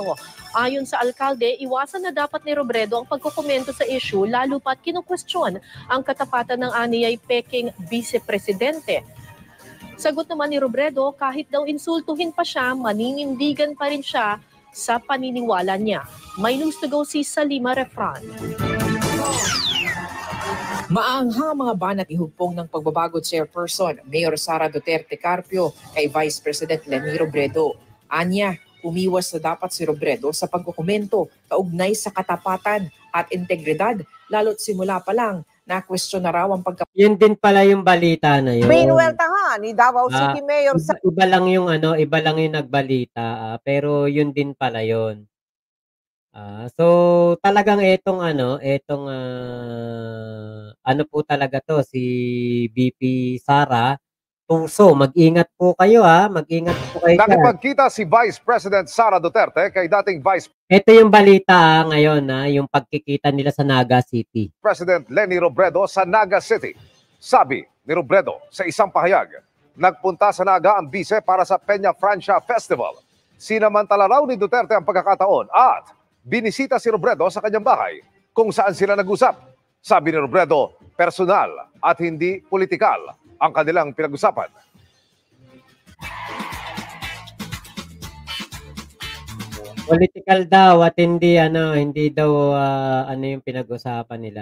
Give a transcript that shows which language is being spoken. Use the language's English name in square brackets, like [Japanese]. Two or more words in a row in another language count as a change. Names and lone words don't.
[Filipino] Ayon sa alkalde, iwasan na dapat ni Robredo ang pagkukomento sa issue lalo pat kinukwestiyon ang katapatan ng aniyay peking vice-presidente. Sagot naman ni Robredo, kahit daw insultuhin pa siya, maninindigan pa rin siya sa paniniwala niya. May news to go si Salima Refran. Maanghang mga banat ihugpong ng pagbabago chairperson Mayor Sara Duterte Carpio kay Vice President Leni Robredo. Anya, umiwas na dapat si Robredo sa pagkukomento kaugnay sa katapatan at integridad, lalo't simula pa lang na question na raw ang Yun din pala yung balita na yun. Binuweltahan ni Davao City Mayor Sara. Iba lang yung nagbalita, pero yun din pala yun. So talagang etong po talaga to si BP Sara Tuso, mag-ingat po kayo mag-ingat po kayo. Nakipagkita si Vice President Sara Duterte kay dating Vice Ito yung balita ngayon yung pagkikita nila sa Naga City. President Leni Robredo sa Naga City. Sabi ni Robredo sa isang pahayag, nagpunta sa Naga ang bise para sa Peña Francia Festival. Sinamantala raw ni Duterte ang pagkakataon at binisita si Robredo sa kanyang bahay kung saan sila nag-usap. Sabi ni Robredo, personal at hindi politikal ang kanilang pinag-usapan. Political daw at hindi daw yung pinag-usapan nila.